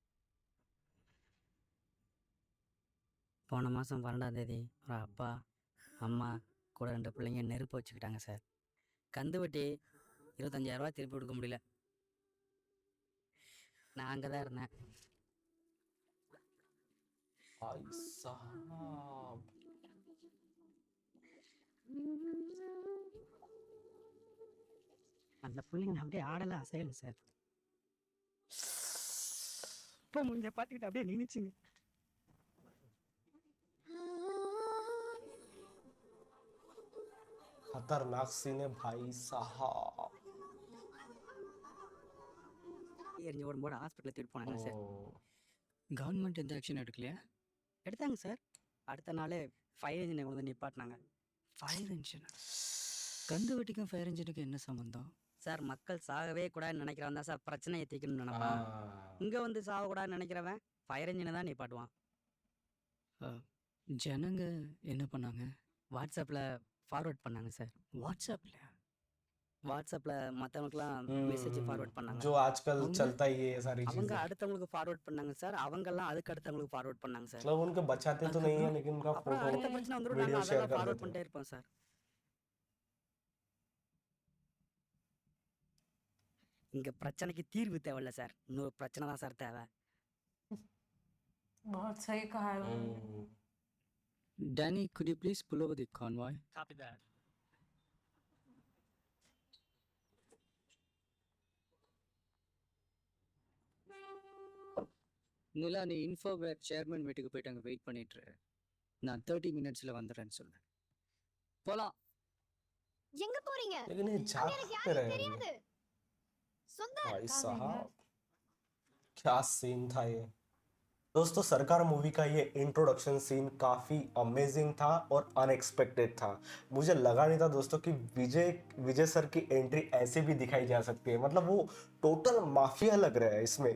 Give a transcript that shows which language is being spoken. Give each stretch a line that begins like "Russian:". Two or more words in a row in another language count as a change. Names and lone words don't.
Tamil: போன மாதம் 12ஆம் தேதி ஒரு அப்பா அம்மா கூட 2 பிள்ளைங்க நெருப்பு வச்சுக்கிட்டாங்க சார். கந்து வட்டி 25,000 ரூபா திருப்பி கொடுக்க முடியல. நான் அங்கே தான் இருந்தேன்.
Hindi: भाई साहब
Tamil: அந்த பிள்ளைங்க அப்படியே ஆடலாம் அசையல சார். இப்போ முடிஞ்ச பார்த்துக்கிட்டு அப்படியே நினைச்சுங்க.
Hindi: खतरनाक सीन है भाई साहब.
Tamil: எரிஞ்சு ஓடும்போது ஹாஸ்பிட்டலில் தூக்கிட்டு போனாங்க சார். கவர்மெண்ட் எந்த ஆக்ஷன் எடுக்கலையா? எடுத்தாங்க சார். அடுத்த நாளே
English: fire engineஐ
Tamil: வந்து நிப்பாட்டினாங்க.
English: fire engine?
Tamil: கந்து வட்டிக்கும்
English: fire engineக்கும்
Tamil: என்ன சம்மந்தம்? சார் மக்கள் சாகவே கூடாதுன்னு நினைக்கிறவன் தான் சார் பிரச்சனையை தீர்க்கணும்னு நினைப்பான். இங்கே வந்து சாகக்கூடாதுன்னு நினைக்கிறவன்
English: fire engineஐ
Tamil: தான் நிப்பாட்டுவான். ஜனங்க என்ன பண்ணாங்க? வாட்ஸ்அப்பில் ஃபார்வர்ட் பண்ணாங்க சார். வாட்ஸ்அப்பில் வாட்ஸ்அப்பில் மற்றவங்களுக்குலாம்
English: message forward
Tamil: பண்ணாங்க.
Hindi: जो आजकल चलता ही है ये सारी
Tamil: அவங்க
Hindi: चीजें.
Tamil: அடுத்தவங்களுக்கு ஃபார்வர்ட் பண்ணாங்க சார். அவங்கெல்லாம் அதுக்கு அடுத்தவங்களுக்கு ஃபார்வர்ட் பண்ணாங்க சார்.
Hindi: मतलब उनके बचाते तो नहीं है लेकिन उनका
Tamil: அப்புறம்
Hindi: फोटो
Tamil: அடுத்த பிரச்சனை வந்துடும்,
Hindi: वीडियो
Tamil: நாங்கள்
Hindi: शेयर
Tamil: அதெல்லாம்
Hindi: कर
Tamil: ஃபார்வர்ட்
Hindi: देते
Tamil: பண்ணிட்டே
Hindi: हैं.
Tamil: இருப்போம் சார். இங்கே பிரச்சனைக்கு தீர்வு தேவையில்ல சார், இன்னொரு பிரச்சனை தான் சார் தேவை.
Hindi: बहुत सही कहा है उन्होंने।
English: Danny, could you please pull over the convoy? Copy that.
Tamil: நிலா, நீ இன்ஃபோவேர் சேர்மன் வீட்டுக்கு போயிட்டு அங்கே வெயிட் பண்ணிட்டு இரு. நான் 30 மினிட்ஸில் வந்துடுறேன்னு சொல்றேன். போலாம். எங்க போறீங்க?
Hindi: लेकिन ये जा
Tamil: அங்க எனக்கு
Hindi: कहाँ पे
Tamil: யாரும்
Hindi: रहे हैं?
Tamil: தெரியாது. சுந்தர்
Hindi: भाई साहब क्या सीन था ये. दोस्तों सरकार मूवी का ये
English: introduction scene
Hindi: काफ़ी अमेजिंग था और अनएक्सपेक्टेड था. मुझे लगा नहीं था दोस्तों कि विजय सर की एंट्री ऐसे भी दिखाई जा सकती है. मतलब वो
English: total mafia
Hindi: लग रहा है इसमें.